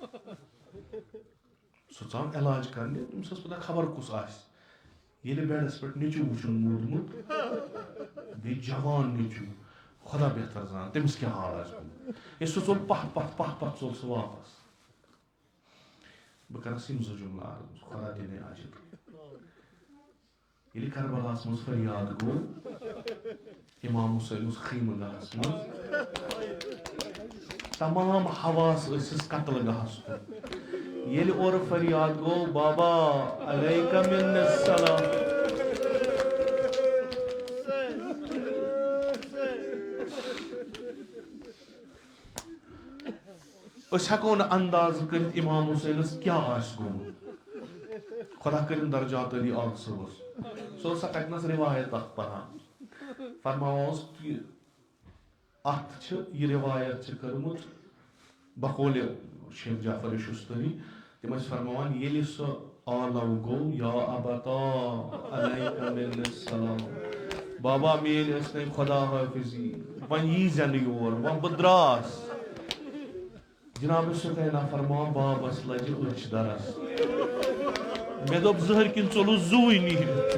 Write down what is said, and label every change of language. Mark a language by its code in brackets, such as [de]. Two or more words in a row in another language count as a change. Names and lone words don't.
[ks] سُہ ژاو علاج کرنہِ أمِس ٲس پتہ خبر کُس آسہِ ییٚلہِ بیڈس پٮ۪ٹھ نیٚچوٗ وٕچھُن موٗدمُت بیٚیہِ جوان نیٚچوٗ خۄدا بہتر زانان تٔمِس کیٛاہ حال آسہِ گوٚمُت ہے سُہ ژوٚل پتھ ژوٚل سُہ واپس بہٕ کرس یِم 2 جملہٕ عرض خۄدا دِنٕے اجر ییٚلہِ کربلاہس منٛز فریاد گوٚو اِمام حُسین اوس خیمہٕ گاہس منٛز تمام حواس ٲسِس قتل گاہس کُن ییٚلہِ اورٕ فریاد گوٚو بابا [ar] علیکَ مِنَ السلام [ks] أسۍ ہٮ۪کو نہٕ اندازٕ کٔرِتھ اِمام حُسینس کیٛاہ آسہِ گوٚمُت خۄدا کٔرِنۍ درجات علی آغا صٲبس سُہ اوس تَتِنس رِوایت اکھ پران فرماوان اوس کہِ اَتھ چھِ یہِ رِوایت چھِ کٔرمٕژ بقولِ شیخ جعفر شُستٔری تِم ٲسۍ فرماوان ییٚلہِ سُہ عالم گوٚو [ar] یا ابتا علیکَ مِنَ السلام [ks] بابا میٲنۍ ٲسۍ نَے خۄدا حٲفِظی وۄنۍ یی زٮ۪نہٕ یور وۄنۍ بہٕ درٛاس جناب سُکینا فرماوان بابس لجہِ أچھ درس مےٚ دوٚپ زٕہٕرۍ کِنۍ ژوٚلُس زُوٕے نیٖرِتھ